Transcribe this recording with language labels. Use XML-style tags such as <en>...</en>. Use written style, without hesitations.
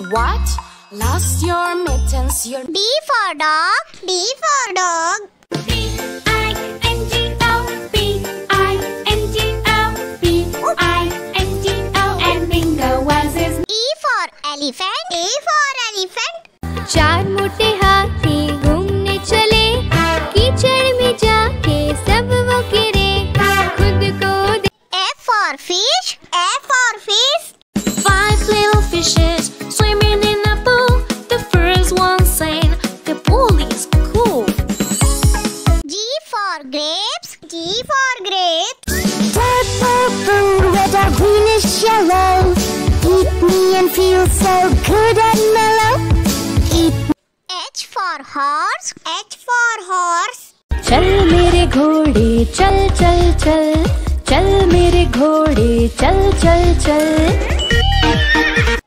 <en>What? Lost your mittens, your... D for dog. D for dog. B-I-N-G-O, B-I-N-G-O, B-I-N-G-O, and Bingo was his E for elephant. A for elephant.</en> <hi>चार मोटे हाथी घूमने चले, कीचड़ में जाके सब वो गिरे, खुद को</hi> <en>F for fish. F for fish. 5 little fishes swimming in a pool. The first one saying, the pool is cool. G for grapes. G for grapes. Red, purple, red or greenish yellow. Eat me and feel so good and mellow. Eat H for horse. H for horse.</en> <hi>चल मेरे घोड़े चल चल चल, चल मेरे घोड़े चल चल चल.</hi>